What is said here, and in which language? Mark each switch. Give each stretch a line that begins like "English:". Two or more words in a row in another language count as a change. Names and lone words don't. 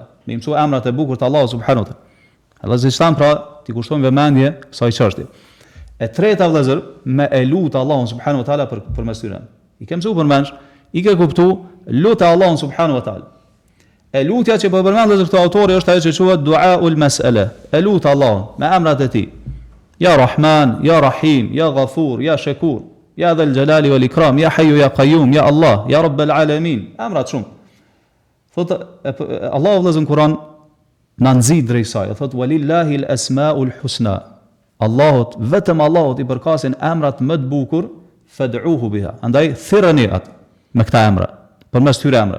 Albanian: Me mësu emrat e bukur të Allahut
Arabic: سبحانه وتعالى.
Albanian: Edhe zistan pra ti kushtojmë vëmendje kësaj çështje. E treta vëllezër, me e lut Allahun
Arabic: سبحانه وتعالى
Albanian: për mes tyre. I ke mësuar përmendsh, i ke kuptu, lut Allahun
Arabic: سبحانه وتعالى.
Albanian: E lutja që po përmend vëllezër këto autori është ajo që quhet
Arabic: دعاء المسألة.
Albanian: E lut Allahun me emrat e tij.
Arabic: يا رحمن يا رحيم يا غفور يا شكور يا ذا الجلال والإكرام يا حي يا قيوم يا الله يا رب العالمين.
Albanian: Emrat shumë. Thotë Allahu vëllezër në Kur'an na nxit drejt saj, thotë
Arabic: ولله الأسماء الحسنى.
Albanian: Allahut, vetëm Allahut i përkasin emrat më të bukur,
Arabic: فادعوه بها.
Albanian: Andaj thirrni atë me këta emra, përmes këtyre emrave.